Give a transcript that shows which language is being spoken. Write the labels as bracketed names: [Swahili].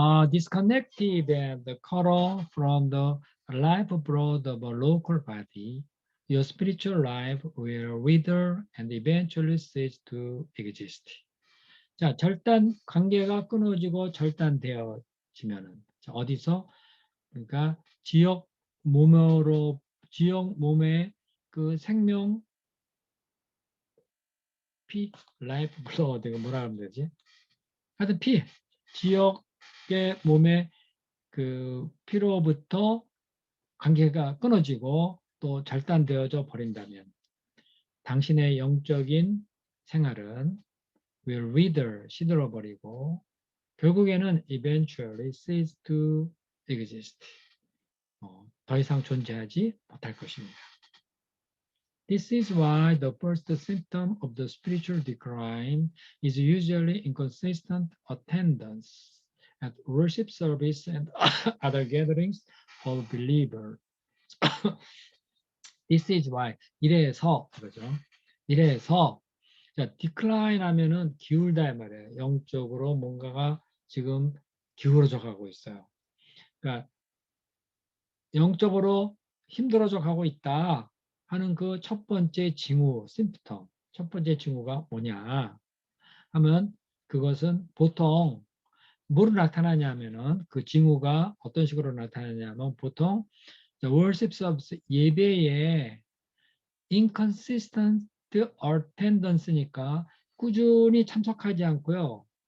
[English] Disconnected and cut off from the lifeblood of a local body, your spiritual life will wither and eventually cease to exist. [Korean] 자, 관계가 끊어지고 절단되어지면은 어디서? 그러니까 지역 몸의 그 생명 라이프 블러드 이거 뭐라 하면 되지? 하여튼 지역의 몸의 그 피로부터 관계가 끊어지고 또 절단되어져 버린다면 당신의 영적인 생활은 [English] will wither, [Korean] 시들어버리고 결국에는 [English] eventually cease to exist. [Korean] 더 이상 존재하지 못할 것입니다. [English] This is why the first symptom of the spiritual decline is usually inconsistent attendance at worship service and other gatherings of believers. This is why [Korean] 이래서 그죠? 이래서 decline 하면은 기울다 말이에요. 영적으로 뭔가가 지금 기울어져 가고 있어요. 그러니까 영적으로 힘들어져 가고 있다 하는 그 첫 번째 징후, 심프텀, 첫 번째 징후가 뭐냐 하면 그것은 보통 뭐로 나타나냐면은 그 징후가 어떤 식으로 나타나냐면 보통 [English] worship service [Korean] 예배에 [English] inconsistent attendance [Korean] 니까 꾸준히 참석하지 않고요.